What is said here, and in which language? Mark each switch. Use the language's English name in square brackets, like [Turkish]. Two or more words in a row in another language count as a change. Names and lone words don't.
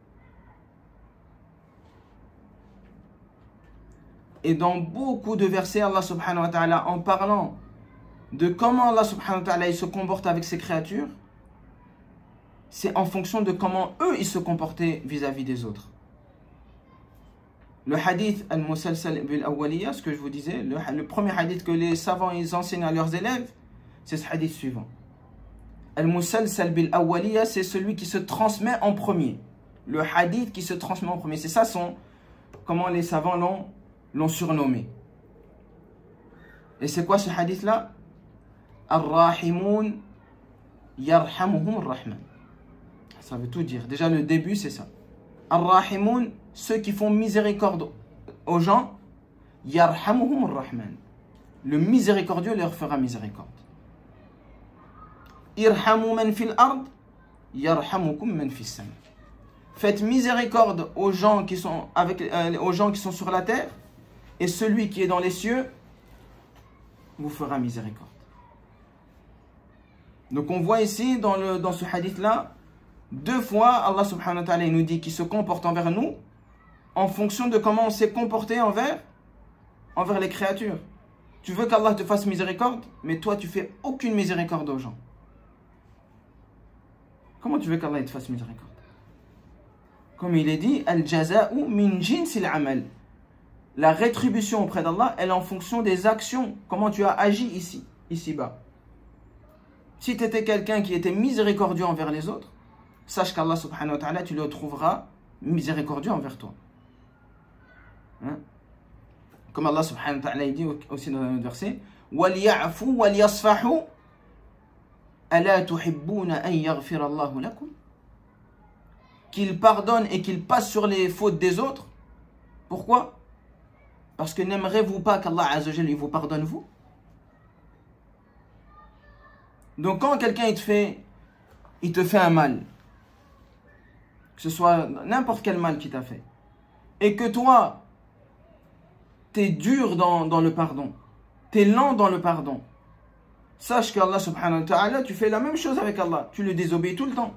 [French] Et dans beaucoup de versets, Allah [Arabic] سبحانه وتعالى, [French] en parlant de comment Allah [Arabic] سبحانه وتعالى [French] il se comporte avec ses créatures, c'est en fonction de comment eux ils se comportaient vis-à-vis des autres. Le hadith [Arabic] المسلسل بالأولية, [French] ce que je vous disais, le premier hadith que les savants ils enseignent à leurs élèves, c'est ce hadith suivant. [Arabic] المسلسل بالأولية, [French] c'est celui qui se transmet en premier. Le hadith qui se transmet en premier. C'est ça comment les savants l'ont surnommé. Et c'est quoi ce hadith-là? [Arabic] الراحمون يرحمهم الرحمن. [French] Ça veut tout dire. Déjà le début c'est ça. Ar-Rahimun, ceux qui font miséricorde aux gens, [Arabic] يرحمهم الرحمن. [French] Le miséricordieux leur fera miséricorde. [Arabic] ارحموا من في الأرض يرحمكم من في السماء. [French] Faites miséricorde aux gens qui sont sur la terre, et celui qui est dans les cieux vous fera miséricorde. Donc on voit ici dans ce hadith là, deux fois Allah [Arabic] سبحانه وتعالى [French] nous dit qu'il se comporte envers nous en fonction de comment on s'est comporté envers les créatures. Tu veux qu'Allah te fasse miséricorde, mais toi tu fais aucune miséricorde aux gens. Comment tu veux qu'Allah te fasse miséricorde? Comme il est dit, [Arabic] الجزاء من جنس العمل. [French] La rétribution auprès d'Allah, elle est en fonction des actions. Comment tu as agi ici-bas. Si tu étais quelqu'un qui était miséricordieux envers les autres, sache qu'Allah [Arabic] سبحانه وتعالى, [French] tu le trouveras miséricordieux envers toi. Comme Allah [Arabic] سبحانه وتعالى [French] dit aussi dans un verset, [Arabic] وَلْيَعْفُوا وَلْيَصْفَحُوا أَلَا تُحِبُّونَ أَنْ يَغْفِرَ اللَّهُ لَكُمْ. [French] Qu'il pardonne et qu'il passe sur les fautes des autres. Pourquoi? Parce que n'aimerez-vous pas qu'Allah [Arabic] عز وجل [French] vous pardonne vous? Donc quand quelqu'un il te fait un mal, que ce soit n'importe quel mal qu'il t'a fait, et que toi t'es dur dans le pardon, t'es lent dans le pardon, sache qu'Allah [Arabic] سبحانه وتعالى, [French] tu fais la même chose avec Allah, tu le désobéis tout le temps.